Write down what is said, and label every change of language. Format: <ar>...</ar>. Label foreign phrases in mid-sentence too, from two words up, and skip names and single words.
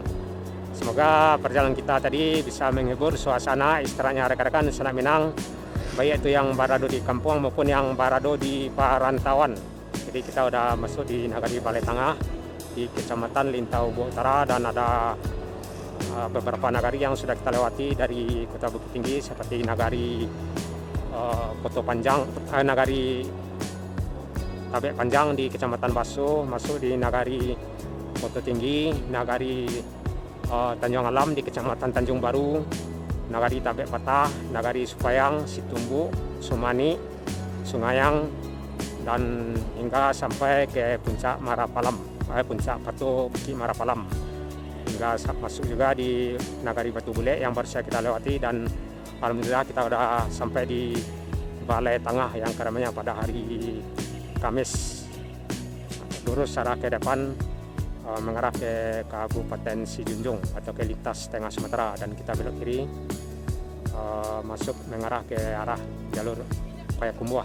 <id>Semoga perjalanan kita tadi bisa menghibur suasana istirahatnya rekan-rekan Sunak Minang, baik itu yang barado di kampung maupun yang barado di perantauan. Jadi kita udah masuk di Nagari Balai Tangah di Kecamatan Lintau Buo Utara dan ada beberapa nagari yang sudah kita lewati dari kota Bukit Tinggi seperti Nagari Koto Panjang, Nagari Tabek Panjang di Kecamatan Baso, masuk di Nagari Koto Tinggi, Nagari Tanjung Alam di Kecamatan Tanjung Baru, Nagari Tabek Patah, Nagari Supayang, Situmbu, Sumani, Sungayang, dan hingga sampai ke Puncak Marapalam, Puncak Pato Bukit Marapalam. Hingga masuk juga di Nagari Batu Bule yang baru saja kita lewati dan alhamdulillah kita sudah sampai di Balai Tangah yang keramaian pada hari Kamis. Lurus arah ke depan mengarah ke Kabupaten Sijunjung atau ke lintas Tengah Sumatera dan kita belok kiri masuk mengarah ke arah jalur Payakumbuh.</id>